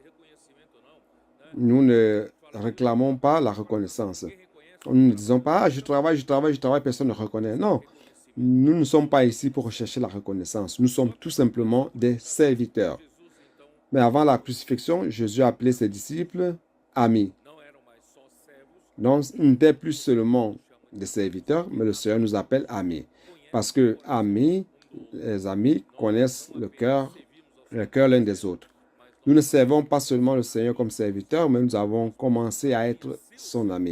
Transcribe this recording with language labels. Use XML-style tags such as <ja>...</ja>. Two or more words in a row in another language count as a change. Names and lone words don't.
<fr>Nous ne réclamons pas la reconnaissance. Nous ne disons pas, ah, je travaille, personne ne reconnaît. Non, nous ne sommes pas ici pour rechercher la reconnaissance. Nous sommes tout simplement des serviteurs. Mais avant la crucifixion, Jésus a appelé ses disciples amis.</fr> <pt>Não eram mais só servos,</pt> <fr>Donc, ils n'étaient plus seulement des serviteurs, mais le Seigneur nous appelle amis. Parce que amis, les amis connaissent le cœur l'un des autres. Nous ne servons pas seulement le Seigneur comme serviteur, mais nous avons commencé à être son ami.</fr>